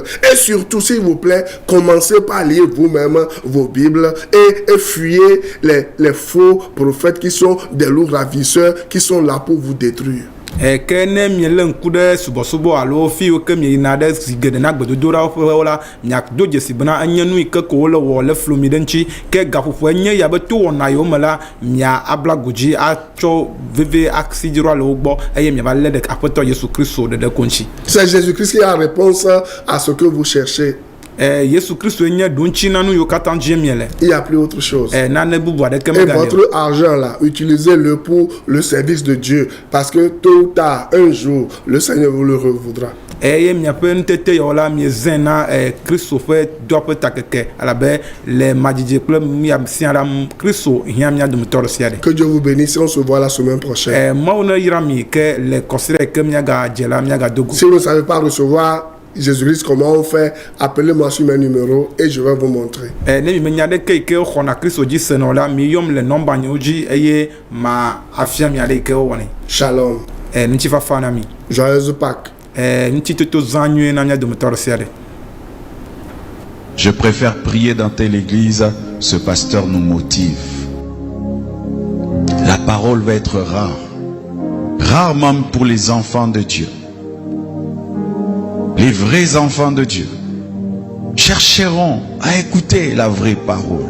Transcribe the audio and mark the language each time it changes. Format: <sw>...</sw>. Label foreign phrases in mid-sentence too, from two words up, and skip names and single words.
<fr>Et surtout, s'il vous plaît, commencez par lire vous-même vos Bibles et fuyez les faux prophètes qui sont des loups ravisseurs qui sont là pour vous détruire.</fr> <ee>Que ne miele ŋku ɖe subɔsubɔ alo fiwo ke mieyina ɖe si geɖe na gbedodoɖa ƒe la miado dzesi bena enye nu yi ke ko wole wɔ le flo mi ɖe ŋtsi ke gaƒoƒo enye ya be to wɔna yiwo me la mia abla godzi atsɔ veve asi dzro le wo gbɔ eye miava lé ɖe aƒetɔ Yesu Kristo ɖeɖe ko ŋtsi.</ee> <fr>C'est Jésus-Christ qui a réponse à ce que vous cherchez.</fr> <ee>Yesu Kristo enye ɖoŋtsi na nu yiwo katã dzi miele.</ee> <fr>Il n'y a plus autre chose.</fr> <ee>Nane bubu aɖeke</ee> <fr>Et votre argent là, utilisez-le pour le service de Dieu, parce que tôt ou tard, un jour, le Seigneur vous le revoudra.</fr> <ee>Eye miaƒe nutete yawo la miezẽ na Kristo ƒe dɔ ƒe takeke alabe le madzidze kple miasia ɖa Kristo hiã mia dometɔ ɖe sia ɖe.</ee> <fr>Que Dieu vous bénisse, on se voit la semaine prochaine.</fr> <ee>Mawu ne yra mi ke le kɔsiɖe ke miagadze la miagado go.</ee> <fr>Si vous ne savez pas recevoir Jésus-Christ, comment on fait? Appelez-moi sur mes numéros et je vais vous montrer.</fr> <ee>Ne mi menya ɖeke yi ke xɔna Kristo dzi senɔ la mi yɔm le nɔmba nyewo dzi eye ma afia mi aɖe yi ke wɔnɛ. Shalom. Ŋutifafa na mi.</ee> <fr>Joyeuse Pâques.</fr> <ee>Ŋutitoto zã nyuie na mia dometɔ ɖe sia ɖe.</ee> <fr>Je préfère prier dans telle église, ce pasteur nous motive. La parole va être rare. Rare même pour les enfants de Dieu. Les vrais enfants de Dieu chercheront à écouter la vraie parole.</fr>